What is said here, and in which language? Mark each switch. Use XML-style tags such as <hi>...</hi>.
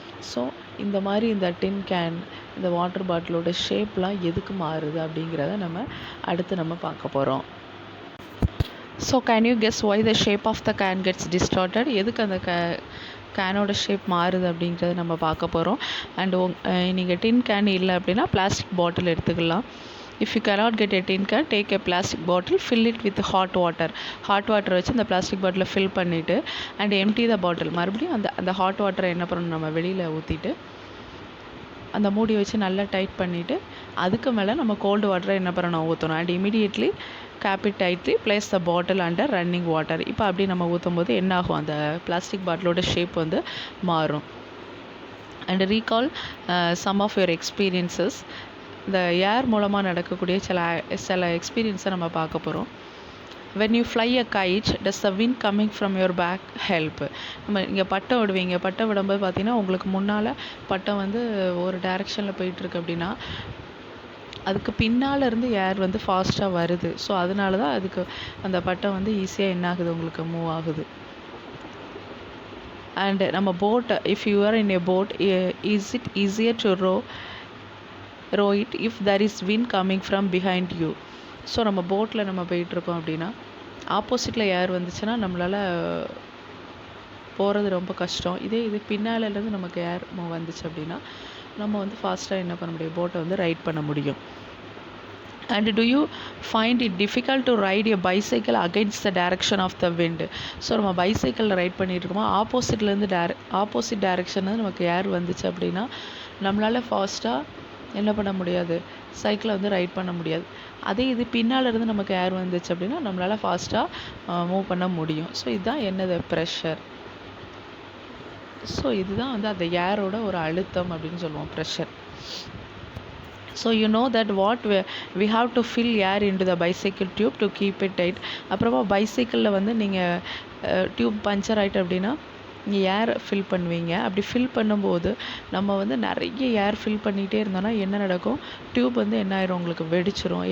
<ta>So இந்த மாதிரி இந்த டின் கேன் இந்த வாட்டர் பாட்டிலோட ஷேப்லாம் எதுக்கு மாறுது அப்படிங்கிறத நம்ம பார்க்க போகிறோம்.</ta> <en>So can you guess why the shape of the can gets distorted?</en> <ta>எதுக்கு அந்த கேனோட ஷேப் மாறுது அப்படிங்கிறத நம்ம பார்க்க போகிறோம். அண்ட் நீங்கள் டின் கேன் இல்லை அப்படின்னா பிளாஸ்டிக் பாட்டில் எடுத்துக்கலாம்.</ta> <en>If you cannot get a tin can, take a plastic bottle, fill it with hot water.</en> <ta>Hot water வச்சு அந்த பிளாஸ்டிக் பாட்டிலை ஃபில் பண்ணிவிட்டு</ta> <en>And empty the bottle.</en> <ta>மறுபடியும் அந்த ஹாட் வாட்டரை என்ன பண்ணணும், நம்ம வெளியில் ஊற்றிட்டு அந்த மூடி வச்சு நல்லா டைட் பண்ணிவிட்டு அதுக்கு மேலே நம்ம கோல்டு வாட்டரை என்ன பண்ணணும் ஊற்றணும்.</ta> <en>And immediately cap it tightly place the bottle under running water.</en> <ta>இப்போ அப்படி நம்ம ஊற்றும் போது என்ன ஆகும், அந்த பிளாஸ்டிக் பாட்டிலோட ஷேப் வந்து மாறும்.</ta> <en>And recall some of your experiences.</en> <ta>இந்த ஏர் மூலமாக நடக்கக்கூடிய சில எக்ஸ்பீரியன்ஸை நம்ம பார்க்க போகிறோம்.</ta> <en>when you fly a kite, does the wind coming from your back help?</en> <ta>நம்ம இங்கே பட்டம் விடுவீங்க, பட்டம் விடும்போது பார்த்தீங்கன்னா உங்களுக்கு முன்னால் பட்டம் வந்து ஒரு டைரெக்ஷனில் போயிட்டுருக்கு அப்படின்னா அதுக்கு பின்னால் இருந்து ஏர் வந்து ஃபாஸ்ட்டாக வருது. ஸோ அதனால தான் அதுக்கு அந்த பட்டம் வந்து ஈஸியாக என்ன ஆகுது, உங்களுக்கு மூவ் ஆகுது.</ta> <en>And நம்ம boat, if you are in a boat, is it easier to row it if there is wind coming from behind you?</en> <ta>So நம்ம போட்டில் நம்ம போயிட்டுருக்கோம் அப்படின்னா ஆப்போசிட்டில் ஏர் வந்துச்சுன்னா நம்மளால் போகிறது ரொம்ப கஷ்டம். இது பின்னாலேருந்து நமக்கு ஏர் வந்துச்சு அப்படின்னா நம்ம வந்து ஃபாஸ்ட்டாக என்ன பண்ண முடியும், போட்டை வந்து ரைட் பண்ண முடியும்.</ta> <en>And do you find it difficult to ride a bicycle against the direction of the wind?</en> <ta>So நம்ம பைசைக்கிளில் ரைட் பண்ணிட்டு இருக்கோமா, ஆப்போசிட் டைரெக்ஷன் நமக்கு ஏர் வந்துச்சு அப்படின்னா நம்மளால் ஃபாஸ்ட்டாக என்ன பண்ண முடியாது, சைக்கிளை வந்து ரைட் பண்ண முடியாது. அதே இது பின்னால் இருந்து நமக்கு ஏர் வந்துச்சு அப்படின்னா நம்மளால் ஃபாஸ்ட்டாக மூவ் பண்ண முடியும். ஸோ இதுதான் என்னது, ப்ரெஷர். ஸோ இதுதான் வந்து அந்த ஏரோட ஒரு அழுத்தம் அப்படின்னு சொல்லுவோம், pressure.</ta> <en>So you know that what we have to fill air into the bicycle tube to keep it tight.</en> <ta>அப்புறமா பைசைக்கிளில் வந்து நீங்கள் டியூப் பஞ்சர் ஆகிட்டு அப்படின்னா நீங்கள் ஏர் ஃபில் பண்ணுவீங்க. அப்படி ஃபில் பண்ணும்போது நம்ம வந்து நிறைய ஏர் ஃபில் பண்ணிகிட்டே இருந்தோன்னா என்ன நடக்கும், டியூப் வந்து என்ன ஆயிரும், உங்களுக்கு வெடிச்சிரும்.</ta>